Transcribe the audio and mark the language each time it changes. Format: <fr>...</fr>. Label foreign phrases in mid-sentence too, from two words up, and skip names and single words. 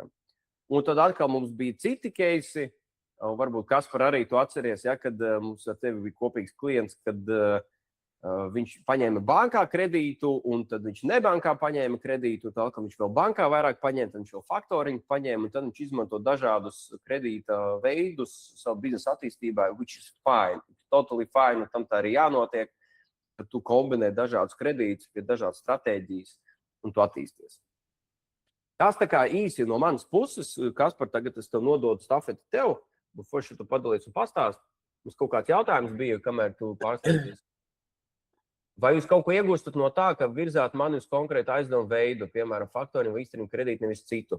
<lv>Un tad atkal mums bija citi keisi, varbūt Kaspar arī to atceries, ja, kad mums ar tevi bija kopīgs klients, kad viņš paņēma bankā kredītu, un tad viņš nebankā paņēma kredītu, tad viņš vēl bankā vairāk paņēma, tad viņš vēl faktoringu paņēma, un tad viņš izmanto dažādus kredīta veidus savu biznesa attīstībai,</lv> <en>which is fine, totally fine,</en> <lv>un tam tā arī jānotiek, ka tu kombinē dažādus kredītus pie dažādas stratēģijas, un tu attīsties. Tas tā kā īsi no manas puses, Kaspar, tagad es tev nododu stafeti tev, bet forši tu padalies un pastāst. Mums kaut kāds jautājums bija, kamēr tu pārstāsties. Vai jūs kaut ko iegūstat no tā, ka virzāt mani uz konkrētu aizdevumu veidu, piemēram, faktoringu vai īstermiņa kredītu, nevis citu?</lv>